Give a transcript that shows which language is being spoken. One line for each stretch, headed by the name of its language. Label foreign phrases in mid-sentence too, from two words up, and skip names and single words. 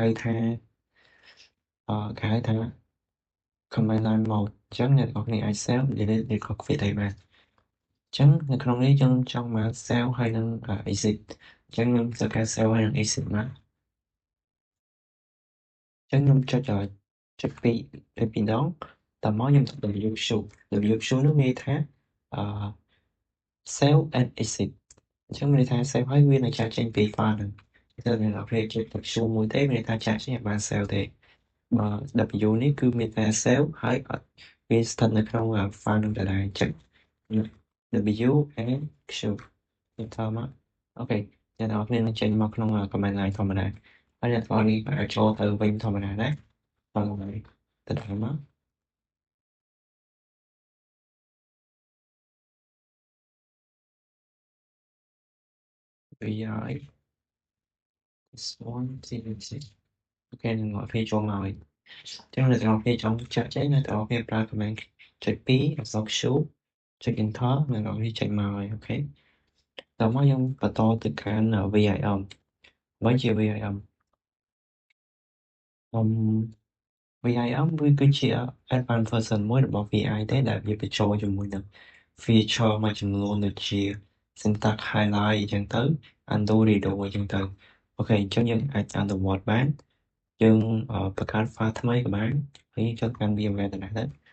Khmer: គេហៅថា
English: command line mode
Khmer: អញ្ចឹងអ្នកទាំងអស់គ្នាអាច
English: save delete recopy
Khmer: អីបានអញ្ចឹងនៅក្នុងនេះយើងចង់មក save ហើយនឹង exit អញ្ចឹងខ្ញុំធ្វើការ save ហើយនឹង exit មក អញ្ចឹងខ្ញុំចុចពីរដងតមកខ្ញុំចុច WQ នោះមានន័យថាអឺ
English: save and exit
Khmer: អញ្ចឹងមានន័យថា save ហើយ វានឹងចាកចេញពី file ហ្នឹងតែអ្នកនរគ្នាចុច WQ មួយទេមានន័យថាចាកចេញអត់បាន save ទេបើ W នេះគឺមានតែ save ហើយអត់វាស្ថិតនៅក្នុង file នឹងដដែលអញ្ចឹង
English: W and Q
Khmer: ខ្ញុំថតមកអូខេអ្នកនរគ្នានឹងចេញមកក្នុង
English: command line
Khmer: ធម្មតាហើយអ្នកនរគ្នាអាចចូលទៅវិញធម្មតាដែរបងទៅដល់មក
English: VI this one CNC
Khmer: អូខេអ្នកនរគ្នាចូលមកហើយអញ្ចឹងអ្នកនរគ្នាចង់ចាក់ចេញអ្នកនរគ្នាប្រើ command ចុច2អក្សរ Q ចុច enter អ្នកនរគ្នាចេញមកហើយអូខេតមកយើងបន្តទៅកាន់ VIM វិញជា VIM អឺ VI វាគឺជា
English: advanced version
Khmer: មួយរបស់ VI ទេដែលវាបញ្ចូលជាមួយនឹង feature មួយចំនួនដូចជា
English: syntax highlight
Khmer: អញ្ចឹងទៅ
English: undo redo
Khmer: អញ្ចឹងទៅអូខេអញ្ចឹងយើងអាចអនុវត្តបានយើងបង្កើត file ថ្មីក៏បានហើយយើងចុចកាន់ VMware ទៅដែរទៅ